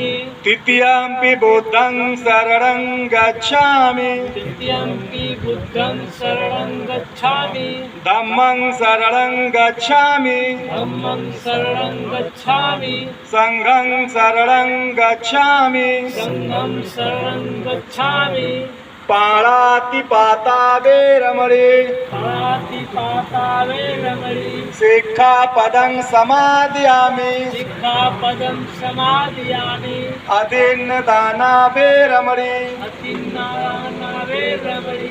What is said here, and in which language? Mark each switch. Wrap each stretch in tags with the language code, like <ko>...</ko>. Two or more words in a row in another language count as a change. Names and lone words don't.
<pi>तृतीयंपि बुद्धं शरणं गच्छामि तृतीयंपि बुद्धं शरणं गच्छामि धम्मं शरणं गच्छामि धम्मं शरणं गच्छामि संघं शरणं गच्छामि संघं शरणं गच्छामि पाणातिपाता वेरमणि पातिपाता वेरमणि सिक्खापदं समादयामि सिक्खापदं समादयामि अदीन्नदाना वेरमणि अतिन्नादाना वेरमणि</pi>